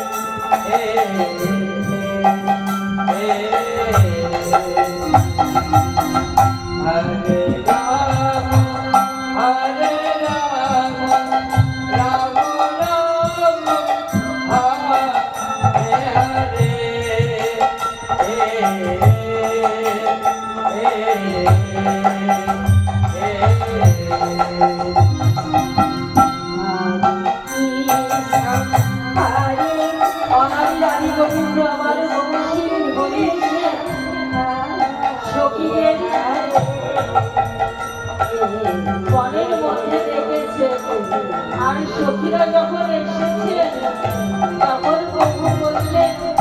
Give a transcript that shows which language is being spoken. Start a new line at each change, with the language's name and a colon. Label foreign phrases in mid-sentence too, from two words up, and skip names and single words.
English: Hey
Sanskrit: हरे राम हरे राम राम राम हरे हरे.
Bangla: অনাদি আদি গোবিন্দ আমার বংশীর বলিয়েছে সখীদের বনের মধ্যে দেখেছে আর সখীরা যখন এসেছে তখন প্রভু বললেন